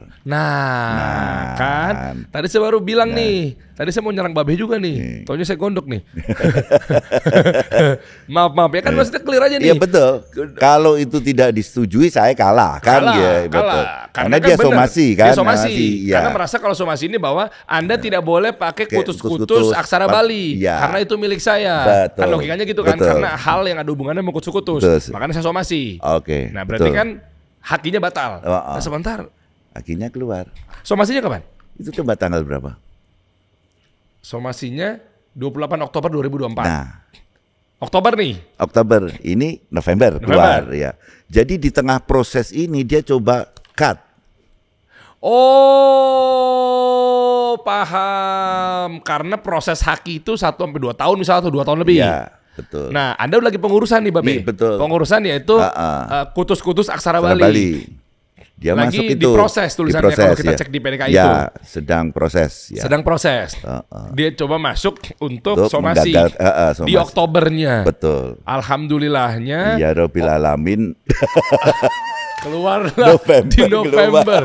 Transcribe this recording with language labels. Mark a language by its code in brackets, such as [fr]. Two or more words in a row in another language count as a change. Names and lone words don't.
[id] Nah, kan tadi saya baru bilang nih, tadi saya mau nyerang Babe juga nih, taunya saya gondok nih. Maaf ya kan, maksudnya clear aja nih. Iya betul. Kalau itu tidak disetujui saya kalah kan ya, betul. Karena kan dia somasi kan. Dia somasi. Karena merasa kalau somasi ini bahwa Anda tidak boleh pakai kutus-kutus aksara Bali karena itu milik saya. Betul. Kan logikanya gitu kan, karena hal yang ada hubungannya sama kutus-kutus. Makanya saya somasi. Oke. Nah, berarti kan hakinya batal. Nah, sebentar. Hakinya keluar. Somasinya kapan? Itu coba tanggal berapa? Somasinya 28 Oktober 2024. Nah, Oktober nih. Oktober, ini November keluar ya. Jadi di tengah proses ini dia coba cut. Oh, paham. Karena proses haki itu 1-2 tahun misalnya, atau 2 tahun lebih. Iya, betul. Nah, Anda lagi pengurusan nih, Babe. Betul. Pengurusan yaitu kutus-kutus aksara Bali. Dia lagi masuk itu diproses tulisannya kalau kita cek di PDK itu. Sedang proses. Ya. Sedang proses. Dia coba masuk untuk somasi di Oktobernya. Betul. Alhamdulillahnya. [ar] يا رب العالمين. [id] Keluarlah di November.